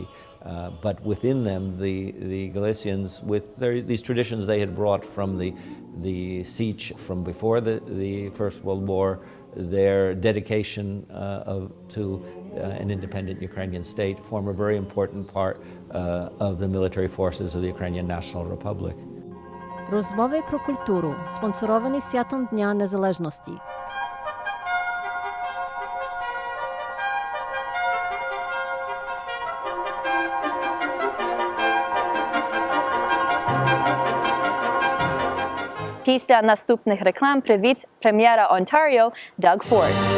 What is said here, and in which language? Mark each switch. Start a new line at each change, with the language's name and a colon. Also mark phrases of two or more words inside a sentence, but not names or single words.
English: But within them, the Galicians, with these traditions they had brought from the siege from before the First World War, their dedication to an independent Ukrainian state, form a very important part of the military forces of the Ukrainian National Republic.
Ukrainian: Розмови про культуру, спонсоровані святом Дня Незалежності. Після наступних реклам привіт прем'єра Онтаріо Даг Форд.